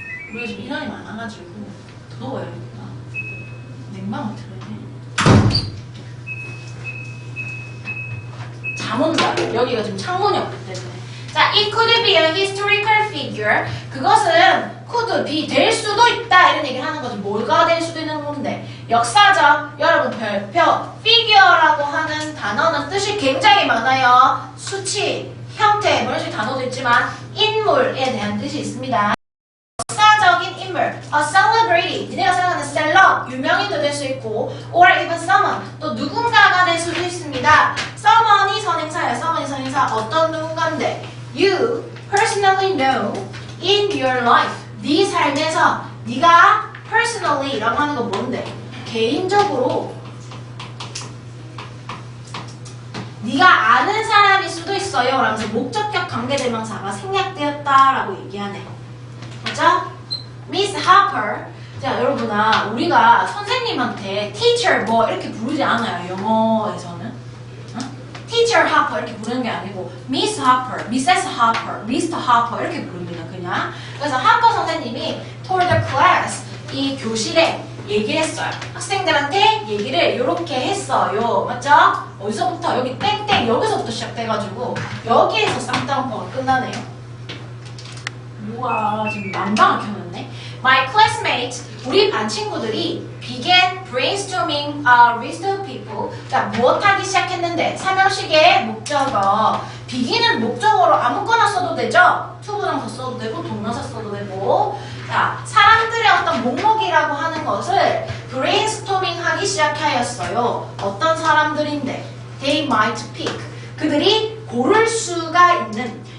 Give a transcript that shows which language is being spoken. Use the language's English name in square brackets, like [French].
[Korean] 우리가 지금 인원이 많아가지고 더워야겠다. 냉방을 틀어야 돼. 잠 온다. 여기가 지금 창문이 없기 때문에. [English] 자, it could be a historical figure. [Korean] 그것은 [English] could be [Korean] 될 수도 있다 이런 얘기를 하는 거죠. 뭐가 될 수도 있는 건데 역사적 여러분 별표 figure라고 하는 단어는 뜻이 굉장히 많아요. 수치, 형태 뭐 이런 식의 단어도 있지만 인물에 대한 뜻이 있습니다. 역사적인 인물, [English] a celebrity, [Korean] 니네가 생각하는 셀럽, 유명인도 될 수 있고 [English] or even someone, [Korean] 또 누군가가 될 수도 있습니다. someone이 선행사예요. someone이 선행사. 어떤 누군가인데 [English] you personally know in your life. [Korean] 네 삶에서 네가 personally 라고 하는 건 뭔데? 개인적으로 네가 아는 사람일 수도 있어요. 라면서 목적격 관계대명사가 생략되었다라고 얘기하네. 그죠? Miss Harper. 자, 여러분아, 우리가 선생님한테 teacher 뭐 이렇게 부르지 않아요. 영어에서는. Teacher Harper 이렇게 부르는 게 아니고 Miss Harper, Mrs. [English] Harper, Mr. [Korean] Harper 이렇게 부릅니다. 그냥. 그래서 하퍼 선생님이 [English] told the class [Korean] 이 교실에 얘기를 했어요. 학생들한테 얘기를 이렇게 했어요. 맞죠? 어디서부터? 여기 땡땡 여기서부터 시작돼가지고 여기에서 쌍따옴표가 끝나네요. 우와, 지금 난방을 켜놨네. [English] My classmates, [Korean] 우리 반 친구들이 [English] began brainstorming a list of people. [Korean] 자, 무엇하기 시작했는데 삼형식의 목적어. begin은 목적어로 아무거나 써도 되죠? 투부정사 써도 되고 동명사 써도 되고. 자, 사람들의 어떤 목록이라고 하는 것을 brainstorming 하기 시작하였어요. 어떤 사람들인데? [English] They might pick. [Korean] 그들이 고를 수가 있는.